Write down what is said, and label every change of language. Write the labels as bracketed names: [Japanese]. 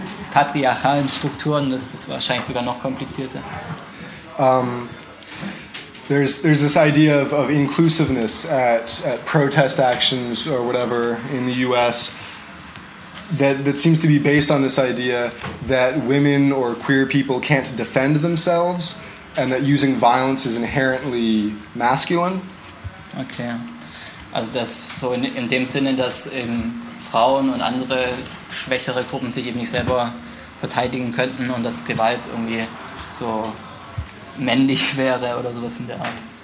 [German] patriarchalen Strukturen, das ist wahrscheinlich sogar noch komplizierter. [English] There's this idea of inclusiveness at protest actions or whatever in the U.S. that seems to be based on this idea that women or queer people can't defend themselves and that using violence is inherently masculine. Okay. [German] Also das so in dem Sinne, dass eben Frauen und andere schwächere Gruppen sich eben nicht selber verteidigen könnten und dass Gewalt irgendwie so männlich wäre oder sowas in der Art.